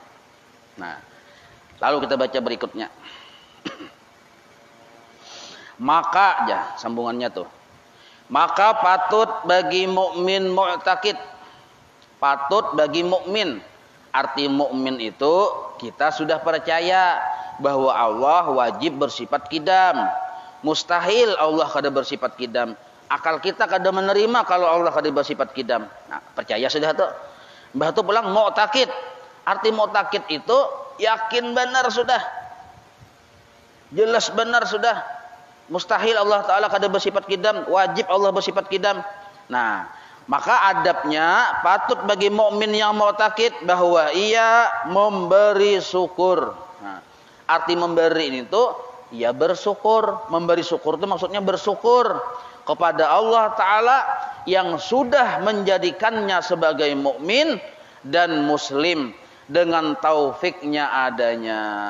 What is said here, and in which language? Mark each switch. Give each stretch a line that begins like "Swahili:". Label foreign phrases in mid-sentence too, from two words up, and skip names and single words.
Indonesian: Nah, lalu kita baca berikutnya. Maka, ya, sambungannya tuh. Maka patut bagi mukmin mu'taqid. Patut bagi mukmin. Arti mukmin itu kita sudah percaya bahwa Allah wajib bersifat qidam. Mustahil Allah kada bersifat qidam. Akal kita kada menerima kalau Allah kada bersifat qidam. Nah, percaya sudah tuh. Mbah tu pulang mu'taqid. Arti mu'taqid itu yakin benar sudah. Jelas benar sudah. Mustahil Allah Ta'ala kada bersifat qidam, wajib Allah bersifat qidam. Nah, maka adabnya patut bagi mukmin yang mu'taqid bahwa ia memberi syukur. Nah, arti memberi ini tuh ya bersyukur. Memberi syukur itu maksudnya bersyukur kepada Allah Ta'ala yang sudah menjadikannya sebagai mukmin dan muslim dengan taufiknya adanya.